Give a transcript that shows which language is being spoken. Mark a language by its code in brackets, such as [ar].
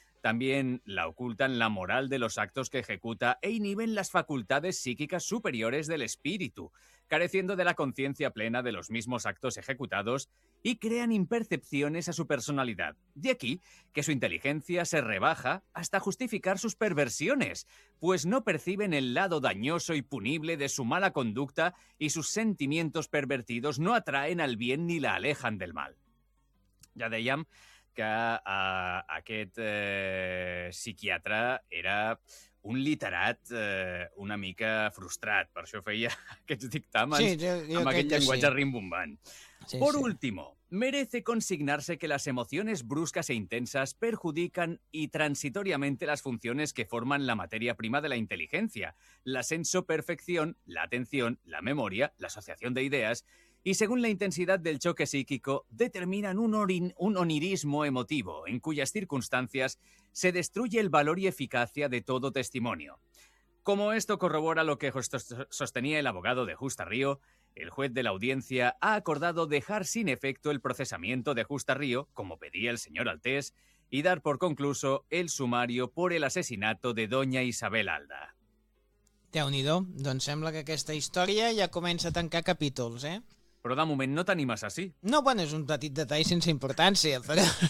[es] También la ocultan la moral de los actos que ejecuta e inhiben las facultades psíquicas superiores del espíritu, careciendo de la conciencia plena de los mismos actos ejecutados, y crean impercepciones a su personalidad. De aquí que su inteligencia se rebaja hasta justificar sus perversiones, pues no perciben el lado dañoso y punible de su mala conducta y sus sentimientos pervertidos no atraen al bien ni la alejan del mal. [ca] Ya de Jam, que aquest psiquiatre era un literat una mica frustrat, per això feia aquests dictàmens, sí, jo amb aquest llenguatge, sí, rimbombant. [es] Sí, por último, merece consignarse que las emociones bruscas e intensas perjudican y transitoriamente las funciones que forman la materia prima de la inteligencia, la sensoperfección, la atención, la memoria, la asociación de ideas, y según la intensidad del choque psíquico, determinan un onirismo emotivo, en cuyas circunstancias se destruye el valor y eficacia de todo testimonio. Como esto corrobora lo que sostenía el abogado de Justa Río, el juez de la audiencia ha acordado dejar sin efecto el procesamiento de Justa Río, como pedía el señor Altés, y dar por concluso el sumario por el asesinato de doña Isabel Alda. [ca] Déu-n'hi-do, doncs sembla que aquesta història ja comença a tancar capítols, eh? Però de moment no t'animes així. No, bueno, és un petit detall sense importància, però...